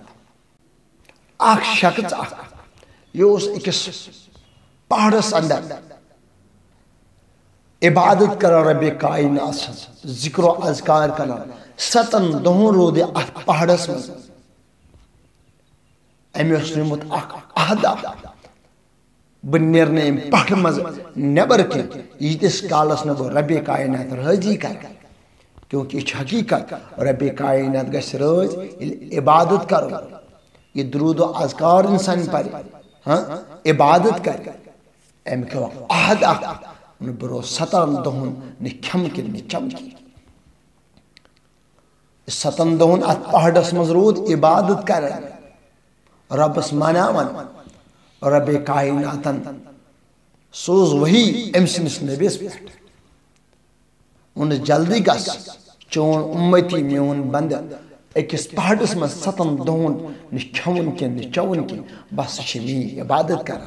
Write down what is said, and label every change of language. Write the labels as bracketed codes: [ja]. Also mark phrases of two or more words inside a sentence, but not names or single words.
[ks] اکھ شخص یہ اوس أکِس پہاڑس اندر عبادت کران رب کائنات سٕنٛز، ذکر و اذکار کران، 7 دۄہن روٗد یہِ اتھ پہاڑس منٛز۔ أمۍ اوس نیوٗمُت اکھ عہدا، بہٕ نیرٕ نہٕ أمۍ پہاڑٕ منٛز نٮ۪بر کینٛہہ ییٖتِس کالس نہٕ بہٕ رب کائنات رٲضی کرٕ، کیونکہ یہ چھِ حقیقت رب کائنات گژھِ رٲض ییٚلہِ عبادت کرو، یہ درود و اذکار انسان پرِ، عبادت کرِ۔ أمۍ کیٛاہ عہد اکھ بہٕ روزٕ 7 دۄہن نہٕ کھٮ۪مہٕ کِنۍ نہٕ چٮ۪مہٕ کِنۍ۔ 7 دۄہن اتھ پہاڑس منٛز روٗد عبادت کران، ربس مناوان۔ رب کائناتن سوز وحی أمۍ سٕنٛدِس نبیس پٮ۪ٹھ، ووٚنُس جلدی گژھ، چون اُمتی میون بندٕ أکِس پہاڑس منٛز 7 دۄہن نہٕ کھٮ۪وُن کینٛہہ نہٕ چٮ۪وُن کینٛہہ، بس سُہ چھِ میٛٲنۍ عبادت کران۔